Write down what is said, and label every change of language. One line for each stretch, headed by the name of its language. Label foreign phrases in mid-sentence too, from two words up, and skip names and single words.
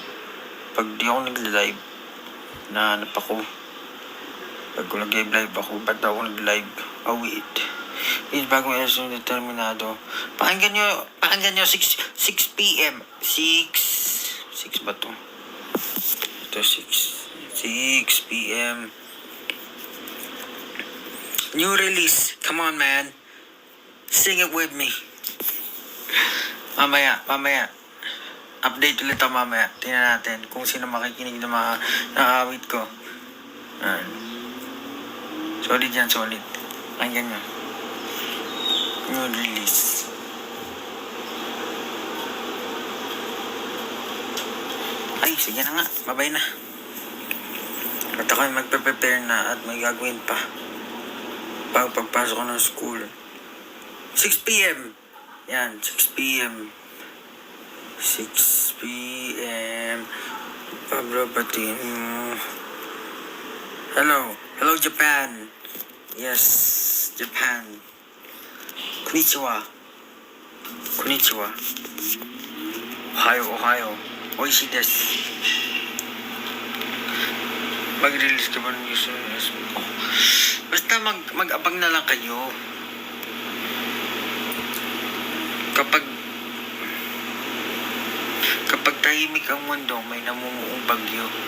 Filipino: Pag di ako nag-live, nahanap ako. Pag ko nag-live ako, ba't ako nag-live? Oh, wait. Is bagong episode ng Determinado. Pakinggan nyo 6 p.m. 6 ba to? Ito 6 p.m.
English: New release. Come on, man. Sing it with me.
Filipino: Mamaya. Update ulit ako mamaya. Tingnan natin kung sino makikinig ng mga awit ko. Solid yan, solid. Pakinggan nyo.
English: New release.
Filipino: Ay, sige na nga. Babay na. At ako magpe-prepare na at may gagawin pa. Pagpasok ko ng school. 6 p.m. Yan, 6 p.m. 6 p.m.
English: Pablo Batin. Hello Japan. Yes, Japan. Konnichiwa. Ohio.
Japanese: おいしいです.
Filipino: Mag-release ka ba ng news? Basta mag-abang na lang kayo. Kapag tahimik ang mundo, may namumuong bagyo.